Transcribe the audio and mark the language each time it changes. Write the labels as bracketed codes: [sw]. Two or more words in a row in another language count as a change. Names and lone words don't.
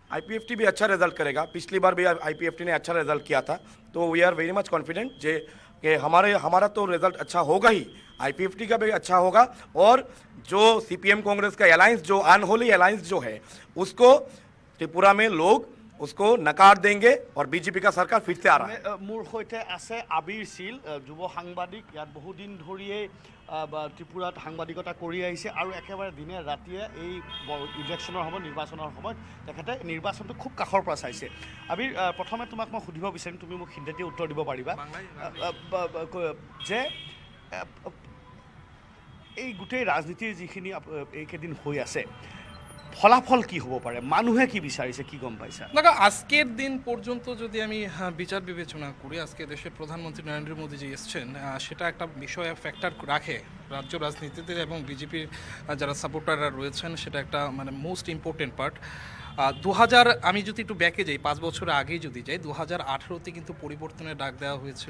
[hi] आईपीएफटी भी अच्छा रिजल्ट करेगा, पिछली बार भी आईपीएफटी ने अच्छा रिजल्ट किया था, तो [en] we are very much confident [hi] जे कि हमारा तो रिजल्ट अच्छा होगा ही, आईपीएफटी का भी अच्छा होगा। और जो सीपीएम कांग्रेस का अलायंस, जो [en] unholy alliance [hi] जो है, उसको त्रिपुरा में लोग उसको नकार देंगे और बीजेपी का सरकार फिर से आ रहा है। [as] মোৰ সৈতে আছে আবিৰ শীল, যুৱ সাংবাদিক, ইয়াত বহুদিন ধৰিয়েই ত্ৰিপুৰাত সাংবাদিকতা কৰি আহিছে আৰু একেবাৰে দিনে ৰাতিয়ে এই ইলেকশ্যনৰ সময়ত, নিৰ্বাচনৰ সময়ত তেখেতে নিৰ্বাচনটো খুব কাষৰ পৰা চাইছে। আবিৰ, প্ৰথমে তোমাক মই সুধিব বিচাৰিম, তুমি মোক হিন্দীতে উত্তৰ দিব পাৰিবা যে এই গোটেই ৰাজনীতিৰ যিখিনি এইকেইদিন হৈ আছে, ফলাফল কি হব পারে, মানুহে কি বিচারিছে, কি গম পাইছা? [bn] দেখো, আজকের দিন পর্যন্ত যদি আমি বিচার বিবেচনা করি, আজকে দেশের প্রধানমন্ত্রী নরেন্দ্র মোদী যে এসছেন, সেটা একটা বিষয় ফ্যাক্টর রাখে রাজ্য রাজনীতিতে, এবং বিজেপির যারা সাপোর্টাররা রয়েছেন সেটা একটা মানে [en] most important part. [bn] 2000 আমি যদি একটু ব্যাকে যাই, 5 বছর আগেই যদি যাই, 2018তে কিন্তু পরিবর্তনের ডাক দেওয়া হয়েছিল।